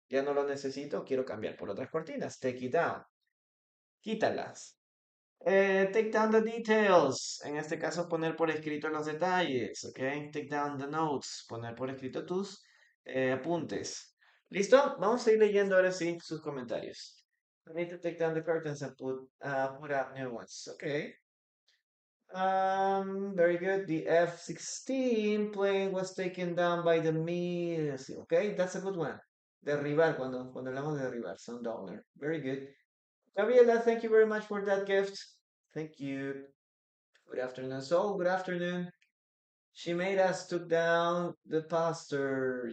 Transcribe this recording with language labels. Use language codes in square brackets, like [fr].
[es] Ya no lo necesito, quiero cambiar por otras cortinas. Take it down, quítalas. Take down the details. En este caso, poner por escrito los detalles. ¿Ok? Take down the notes. Poner por escrito tus apuntes. ¿Listo? Vamos a ir leyendo ahora sí sus comentarios. [en] I need to take down the curtains and put up new ones. Okay. Very good. The F-16 plane was taken down by the missile. Okay, that's a good one. [es] Derribar, cuando hablamos de derribar, sundowner. [en] Very good. Gabriela, thank you very much for that gift. Thank you. Good afternoon, Sol. Good afternoon. She made us took down the poster.